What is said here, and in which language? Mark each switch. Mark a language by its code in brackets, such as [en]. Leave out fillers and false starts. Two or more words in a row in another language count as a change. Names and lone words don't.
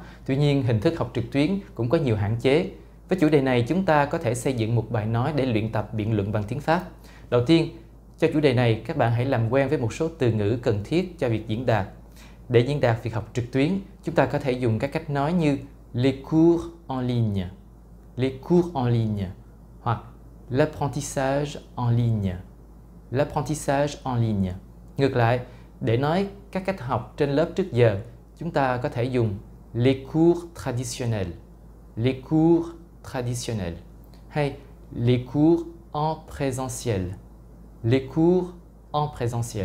[vi] Tuy nhiên, hình thức học trực tuyến cũng có nhiều hạn chế. Với chủ đề này, chúng ta có thể xây dựng một bài nói để luyện tập biện luận bằng tiếng Pháp. Đầu tiên, cho chủ đề này, các bạn hãy làm quen với một số từ ngữ cần thiết cho việc diễn đạt. Để diễn đạt việc học trực tuyến, chúng ta có thể dùng các cách nói như [fr] les cours en ligne, les cours en ligne, [vi] hoặc [fr] l'apprentissage en ligne, l'apprentissage en ligne. [vi] Ngược lại, để nói các cách học trên lớp trước giờ, chúng ta có thể dùng [fr] les cours traditionnels, les cours traditionnels, [vi] hay [fr] les cours en présentiel, les cours en présentiel.